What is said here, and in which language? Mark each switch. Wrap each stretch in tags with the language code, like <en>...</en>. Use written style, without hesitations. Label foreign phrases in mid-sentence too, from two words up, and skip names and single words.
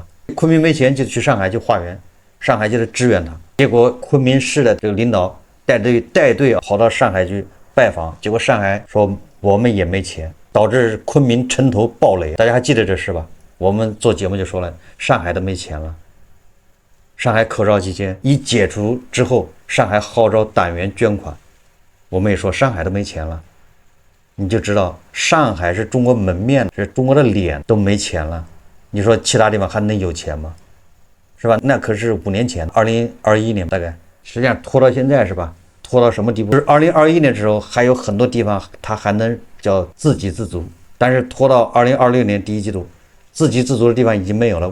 <zh>昆明沒錢就去上海去化緣，上海就得支援他，結果昆明市的這個領導帶隊跑到上海去拜訪，結果上海說我們也沒錢，導致昆明城頭暴雷，大家還記得這事吧？我們做節目就說了，上海都沒錢了。上海口罩期間一解除之後，上海號召黨員捐款，我們也說上海都沒錢了，你就知道上海是中國門面，是中國的臉都沒錢了，你說其他地方還能有錢嗎？是吧？那可是5年前，2021年大概，實際上拖到现在是吧？拖到什麼地步？就是2021年的時候還有很多地方它還能叫自給自足，但是拖到2026年第一季度，自給自足的地方已經沒有了。</zh>